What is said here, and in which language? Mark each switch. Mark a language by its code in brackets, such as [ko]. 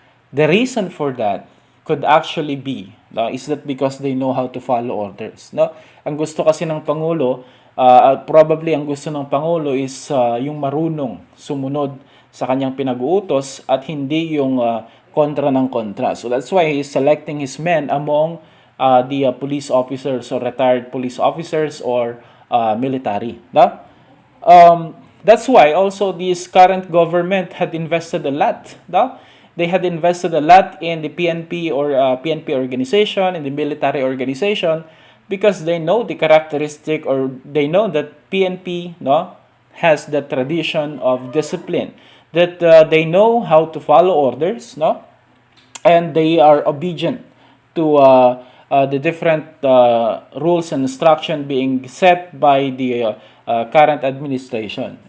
[en] The reason for that could actually be is that because they know how to follow orders. [tl] Ang gusto kasi ng Pangulo, probably ang gusto ng Pangulo is yung marunong sumunod sa kanyang pinag-uutos at hindi yung kontra ng kontra. [en] So that's why he's selecting his men among the police officers or retired police officers or military. No? That's why also this current government had invested a lot. No? They had invested a lot in the PNP or PNP organization, in the military organization, because they know the characteristic or they know that PNP has the tradition of discipline, that they know how to follow orders, and they are obedient to the different rules and instruction being set by the current administration.